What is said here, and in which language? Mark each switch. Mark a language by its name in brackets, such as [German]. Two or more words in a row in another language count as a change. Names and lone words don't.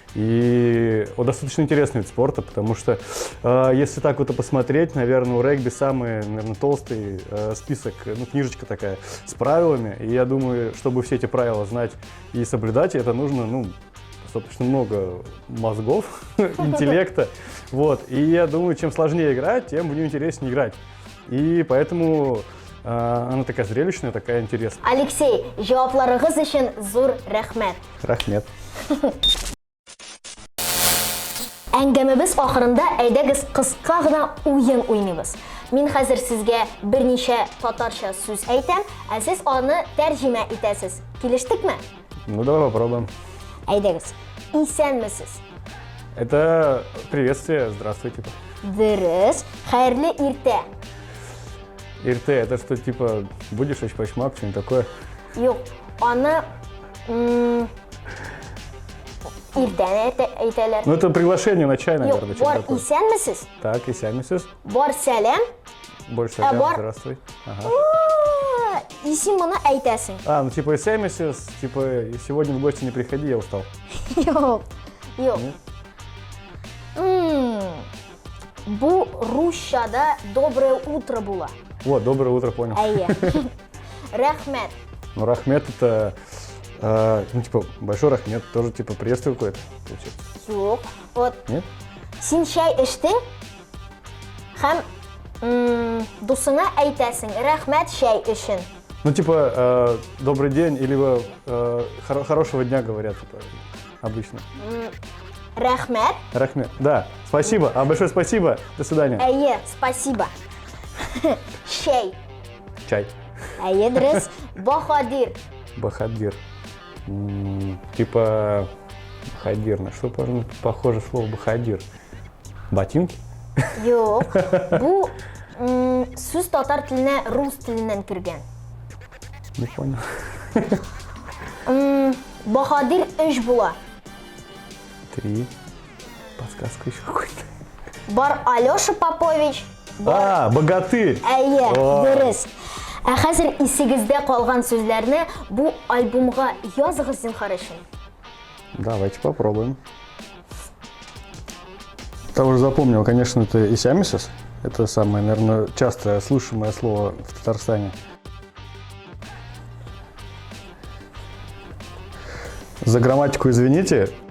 [Russian] И достаточно интересный вид спорта, потому что если так вот и посмотреть, наверное, у регби самый, наверное, толстый список, книжечка такая с правилами. И я думаю, чтобы все эти правила знать и соблюдать, это нужно, достаточно много мозгов, интеллекта. Вот. И я думаю, чем сложнее играть, тем в нее интереснее играть. И поэтому она такая зрелищная, такая интересная. [Tatar] Алексей, жауапларыгыз үшін зур рәхмәт. Рахмет. Әңгәмәбез ахырында әйдәгез кыска гына уен уйныйбыз. Мин хәзер сезгә берничә татарча сүз әйтәм, ә сез аны тәрҗемә итәсез. Килештекме? [Russian] Ну, давай попробуем. [Tatar] Әйдәгез. Исәнмесез? [Russian] Это приветствие, здравствуй, типа. [Tatar] Дөрес. Хәерле иртә? Ирте, [Russian] это что, типа, будешь ачпачмак, что-нибудь такое? [Tatar] Юк, аны иртән әйтәләр. [Russian] Ну, это приглашение на чай, наверное, [Tatar] Юк, [Russian] что-то [Tatar] бар [Russian] такое. [Tatar] исәнмесез? [Russian] Так, и сямисис. [Tatar] Бар сәлам? [Russian] Больше сәлем, [Tatar] бар? [Russian] здравствуй. Ага. [Tatar] И син моны әйтәсең. [Russian] Ну, типа, исямисис, типа, и сегодня в гости не приходи, я устал. [Tatar] Юк, юк. [Russian] Нет? [Tatar] Бу русчада [Russian] доброе утро [Tatar] була. [Russian] Вот, доброе утро, понял. [Tatar] Әйе. Рәхмәт. [Russian] Ну, рахмет это, ну, типа, большой рахмет, тоже, типа, приветствие какое-то, получается. [Tatar] Юк. Вот [Russian] Нет? [Tatar] син чәй эчтең һәм дусыңа әйтәсең, рәхмәт чәй өчен. [Russian] Ну, типа, добрый день, или хорошего дня говорят, типа, обычно. [Tatar] Рәхмәт. [Russian] Рахмет, да, спасибо, большое спасибо, до свидания. [Tatar] Әйе, спасибо. Чәй. [Russian] Чай. [Tatar] Әйе, дөрес. Баһадир. [Russian] Бахадир. Типа, бахадир, на что похоже слово бахадир? Ботинки? [Tatar] Юк. Бу сүз татар теленә рус теленнән кергән. [Russian] Не понял. [Tatar] Баһадир 3 була. 3. [Russian] Подсказка еще какой-то. [Tatar] Бар Алёша Попович. [Russian] Богатырь. [Tatar] Әйе, О. дөрес. Ә хәзер исегездә калган сүзләрне бу альбомга языгыз зинһар өчен. [Russian] Давайте попробуем. Я уже запомнил, конечно, это исямисис. Это самое, наверное, часто слышимое слово в Татарстане. За грамматику извините.